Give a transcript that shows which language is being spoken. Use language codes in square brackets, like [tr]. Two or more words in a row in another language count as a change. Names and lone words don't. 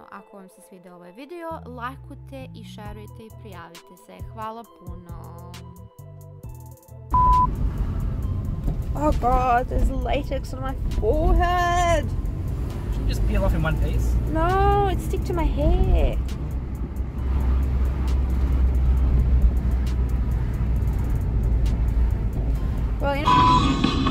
[sr] Ako vam se svidio ovaj video, lajkujte i šerujte i prijavite se. Hvala puno. [en] Oh god, there's latex on my forehead. Should you just peel off in one piece? No, it sticks to my hair. Well, you know.